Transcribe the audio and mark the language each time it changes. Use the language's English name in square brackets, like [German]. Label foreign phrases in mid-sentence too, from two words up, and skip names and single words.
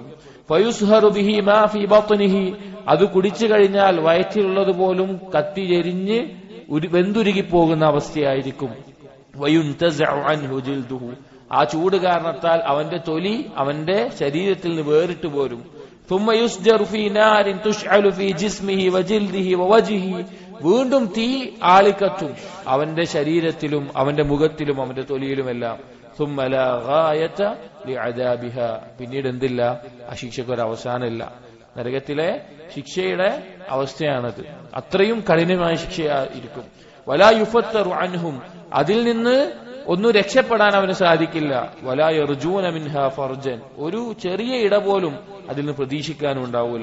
[Arabic] فيصهر به ما في بطنه, [Malayalam] അത് കുടിച്ചു കഴിഞ്ഞാൽ വയറ്റിലുള്ളത് പോലും കത്തിയെരിഞ്ഞ് വെന്തുരുകി പോകുന്ന അവസ്ഥയായിരിക്കും. [Arabic] وينتزع عنه جلده, [Malayalam] ആ ചൂട് കാരണത്താൽ അവന്റെ തൊലി അവന്റെ ശരീരത്തിൽ നിന്ന് വേറിട്ട് പോരും. [Arabic] ثم يسجر في نار تشعل في جسمه وجلده ووجهه, [Malayalam] വീണ്ടും തീ ആളിക്കത്തും അവന്റെ ശരീരത്തിലും അവന്റെ മുഖത്തിലും അവന്റെ തൊലിയിലുമെല്ലാം. [Arabic] ثم لا غاية لعذابها, [Malayalam] പിന്നീട് എന്തില്ല, ആ ശിക്ഷയ്ക്ക് ഒരു അവസാനമില്ല. നരകത്തിലെ ശിക്ഷയുടെ അവസ്ഥയാണത്. അത്രയും കഠിനമായ ശിക്ഷയായിരിക്കും. [Arabic] ولا يفتر عنهم, [Malayalam] അതിൽ നിന്ന് ഒന്നും രക്ഷപ്പെടാൻ അവന് സാധിക്കില്ല. [Arabic] ولا يرجون منها فرجا, [Malayalam] ഒരു ചെറിയ ഇട പോലും അതിൽ നിന്ന് പ്രതീക്ഷിക്കാനും ഉണ്ടാവൂല.